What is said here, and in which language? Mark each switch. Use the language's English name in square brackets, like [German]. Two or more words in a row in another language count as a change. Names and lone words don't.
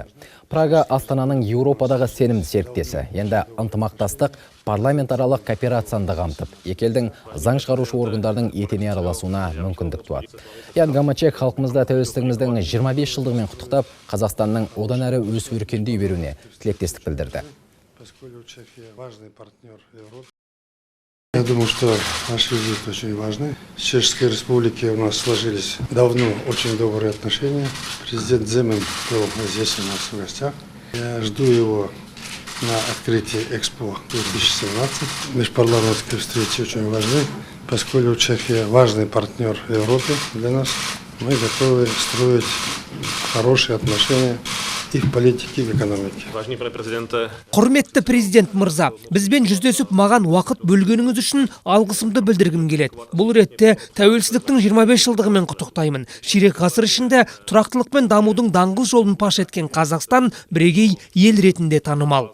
[Kazakh] Прага Астананың Еуропадағы сенімді серіктесі. Енді ынтымақтастық парламентаралық кооперацияны қамтып, екі елдің заң шығарушы органдардың етене араласуына мүмкіндік туады. Ян Гамачек халқымызда тәуелсіздігіміздің 25 жылдығымен құттықтап, Қазақстанның одан әрі өсіп өркендей беруіне тілектестік білдірді. [Russian] Поскольку Чехия важный партнер Европы, я думаю, что наш визит очень важный. С Чешской Республики у нас сложились давно очень добрые отношения. Президент Земан был здесь у нас в гостях. Я жду его на открытии Экспо 2017. Межпарламентские встречи очень важны, поскольку Чехия важный партнер в Европе для нас. Мы готовы строить хорошие отношения и в политике, и в экономике. [Kazakh] Құрметті президент мырза, бізбен жүздесіп маған уақыт бөлгеніңіз үшін алғысымды білдіргім келеді. Бұл ретте тәуелсіздіктің 25 жылдығымен құттықтаймын. Ширек ғасыр ішінде тұрақтылық пен дамудың даңғыл жолын паш еткен Қазақстан бірегей ел ретінде танымал.